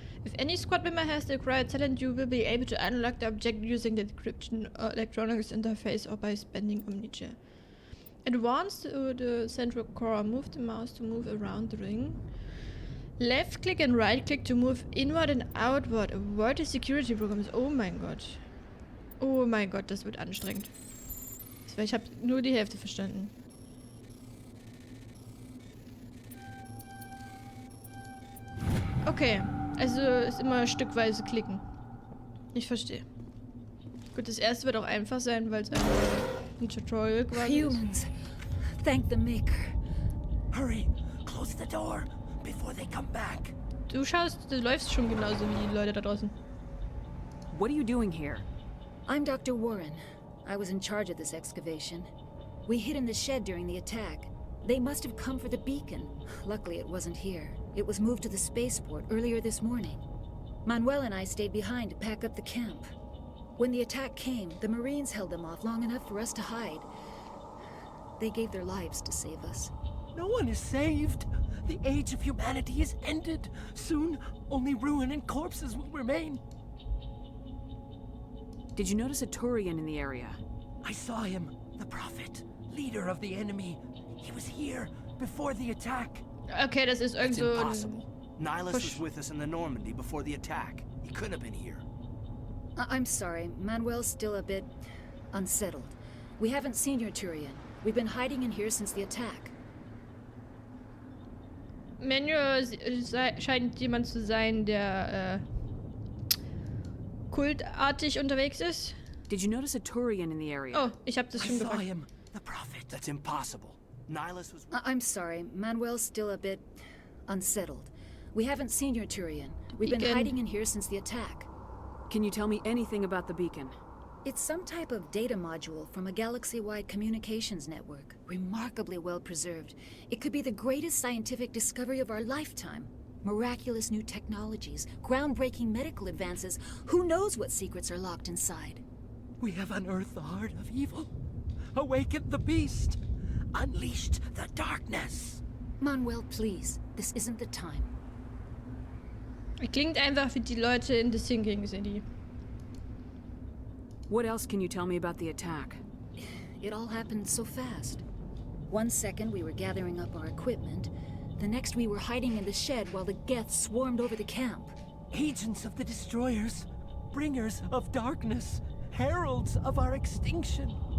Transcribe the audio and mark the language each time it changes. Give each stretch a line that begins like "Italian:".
English: If any squad member has the required talent, you will be able to unlock the object using the decryption or electronics interface or by spending Omnichair. Advance to the central core. Move the mouse to move around the ring. Left click and right click to move inward and outward. Avoid the security programs.
German: Oh mein Gott. Oh mein Gott, das wird anstrengend. Ich habe nur die Hälfte verstanden. Okay, also ist immer stückweise klicken. Ich verstehe. Gut, das erste wird auch einfach sein, weil es ein Tutorial quasi ist.
English: Humans, thank the Maker. Hurry, close the door before they come back.
German: Du läufst schon genauso wie die Leute da draußen.
English: What are you doing here? I'm Dr. Warren. I was in charge of this excavation. We hid in the shed during the attack. They must have come for the beacon. Luckily, it wasn't here. It was moved to the spaceport earlier this morning. Manuel and I stayed behind to pack up the camp. When the attack came, the Marines held them off long enough for us to hide. They gave their lives to save us. No one is saved. The age of humanity is ended. Soon, only ruin and corpses will remain. Did you notice a Turian in the area? I saw him, the Prophet, leader of the enemy. He was here before the attack.
German: Okay, das ist irgend so
English: impossible. Nihilus was with us in the Normandy before the attack. He couldn't have been here. I'm sorry, Manuel's still a bit unsettled. We haven't seen your Turian. We've been hiding in here since the attack.
German: Manuel scheint jemand zu sein, der kultartig unterwegs ist.
English: Did you notice a Turian in the area?
German: Oh, ich habe das schon
English: I saw
German: gefragt.
English: him, the Prophet. That's impossible. Nihilus was. I'm sorry, Manuel's still a bit unsettled. We haven't seen your Turian. We've been hiding in here since the attack. Can you tell me anything about the beacon? It's some type of data module from a galaxy-wide communications network. Remarkably well preserved. It could be the greatest scientific discovery of our lifetime. Miraculous new technologies, groundbreaking medical advances. Who knows what secrets are locked inside? We have unearthed the heart of evil, awakened the beast, unleashed the darkness. Manuel, please. This isn't the time.
German: Klingt einfach wie die Leute in The Sinking City.
English: What else can you tell me about the attack? It all happened so fast. One second we were gathering up our equipment, the next we were hiding in the shed while the Geth swarmed over the camp. Agents of the Destroyers, bringers of darkness, heralds of our extinction.